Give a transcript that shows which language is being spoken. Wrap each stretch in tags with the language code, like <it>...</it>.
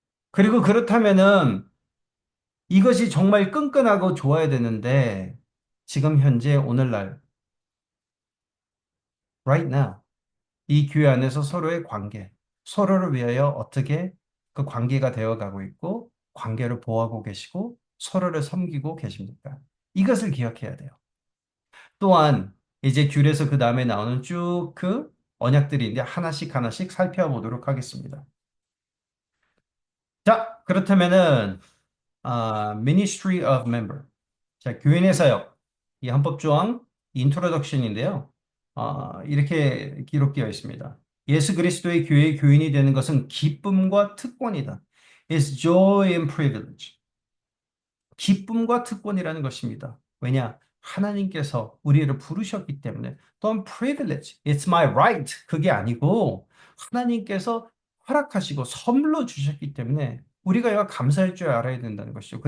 <ko>그리고 그렇다면은 이것이 정말 끈끈하고 좋아야 되는데 지금 현재 오늘날</ko> <en>right now</en> <ko>이 교회 안에서 서로의 관계, 서로를 위하여 어떻게 그 관계가 되어 가고 있고 관계를 보호하고 계시고 서로를 섬기고 계십니까? 이것을 기억해야 돼요. 또한 이제 귤에서 그 다음에 나오는 쭉 그 언약들이 있는데 하나씩 하나씩 살펴보도록 하겠습니다. 자, 그렇다면은 Ministry of Member. 자, 교인의 사역. 이 헌법 조항 인트로덕션인데요. 이렇게 기록되어 있습니다. 예수 그리스도의 교회의 교인이 되는 것은 기쁨과 특권이다.</ko> <en>It's joy and privilege.</en> <ko>기쁨과 특권이라는 것입니다. 왜냐? 하나님께서 우리를 부르셨기 때문에 또한 privilege,</ko> <en>it's my right</en> <ko>그게 아니고 하나님께서 허락하시고 선물로 주셨기 때문에 우리가 이거 감사할 줄 알아야 된다는 것이죠.</ko>